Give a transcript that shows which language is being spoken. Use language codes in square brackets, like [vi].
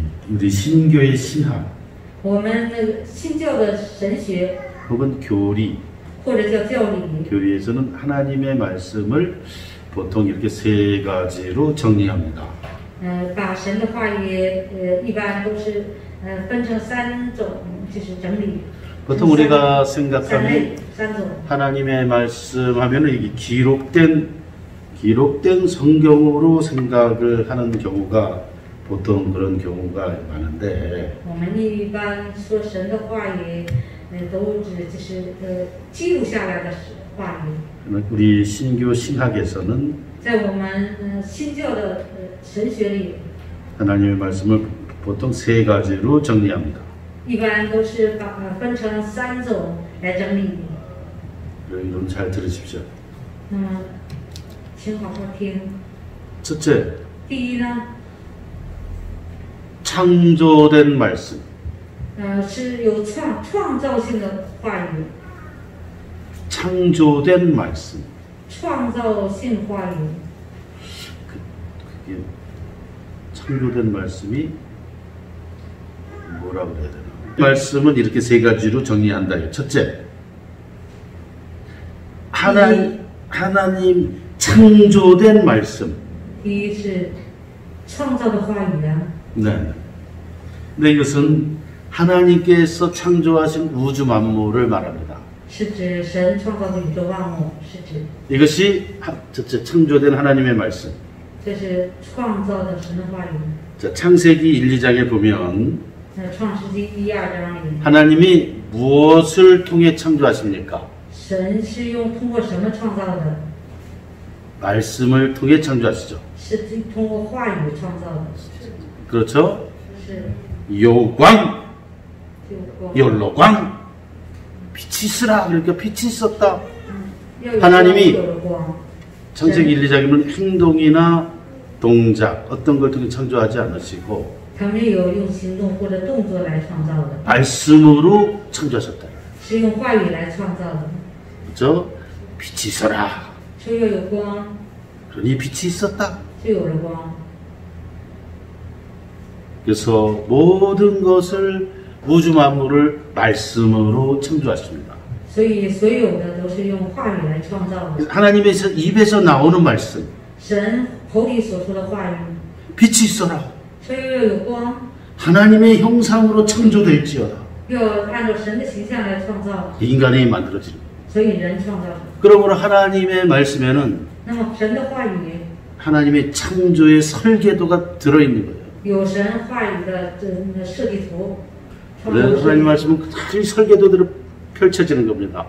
[ko] 우리 신교의 신학 [zh] 我们那个新教的神学 [ko] 혹은 교리, [zh] 或者叫教理， [ko] 교리에서는 하나님의 말씀을 보통 이렇게 세 가지로 정리합니다. [zh] 把神的话语一般都是分成三种，就是整理。 [ko] 보통 우리가 [zh] 三 [ko] 생각하면 [zh] 类三种。 [ko] 하나님의 말씀하면은 이게 기록된 성경으로 생각을 하는 경우가 보통 그런 경우가 많은데 [zh] 我们一般说神的话语，都指就是记录下来的话语。 [ko] 우리 신교 신학에서는 [zh] 在我们新教的神学里， [ko] 하나님의 말씀을 보통 세 가지로 정리합니다. [zh] 一般都是分成三种来整理。 [ko] 여러분 잘 들으십시오. [zh] 请好好听。 [ko] 첫째, [zh] 第一呢， [ko] 창조된 말씀. [zh] 是有创造性的话语， [ko] 창조된 말씀. [zh] 创造性话语。 [ko] 그게 창조된 말씀이 뭐라고 해야 되나? 말씀은 이렇게 세 가지로 정리한다. 첫째, 하나님 창조된 말씀. [zh] 第一是创造的话语啊， [ko] 네. 근데 이것은 하나님께서 창조하신 우주 만물을 말합니다. [zh] 是指神创造的宇宙万物，是指 [ko] 이것이 첫째 창조된 하나님의 말씀. [zh] 这是创造的神的话语。 [ko] 자, 창세기 1, 2장에 보면 [zh] 创世纪1、2章里， [ko] 하나님이 무엇을 통해 창조하십니까? [zh] 神是通过什么创造的？ [ko] 말씀을 통해 창조하시죠. [zh] 是通过话语创造的。 [ko] 그렇죠? [zh] 是 [ko] 요광, [zh] 就光 [ko] 열로광, 빛이 있으라. 그러니까 빛이 있었다. [zh] 要有 [ko] 하나님이 [zh] 有了光。 [ko] 창세기 1, 2장에는 행동이나 동작 어떤 걸 통해 창조하지 않으시고 [zh] 他没有用行动或者动作来创造的， [ko] 말씀으로 창조하셨다. [zh] 是用话语来创造的。 [ko] 그렇죠? 빛이 있어라. [zh] 说要有光， [ko] 그러니 빛이 있었다. [zh] 就有了光。 [ko] 그래서 모든 것을 우주 만물을 말씀으로 창조하십니다. [zh] 所以所有的都是用话语来创造的。 [ko] 하나님의 입에서 나오는 말씀. [zh] 神口里所说的话语， [ko] 빛이 있어라. [zh] 说要有光， [ko] 하나님의 형상으로 창조될지어다. [zh] 要按照神的形象来创造， [ko] 인간이 만들어지는. [zh] 所以人创造的。 [ko] 그러므로 하나님의 말씀에는 [zh] 那么神的话语 [ko] 하나님의 창조의 설계도가 들어있는 거예요. [zh] 有神话语的那个设计图，创造 [ko] 그래서 [zh] 的设 [ko] 하나님 [zh] 计 [ko] 말씀은 그 설계도대로 펼쳐지는 겁니다.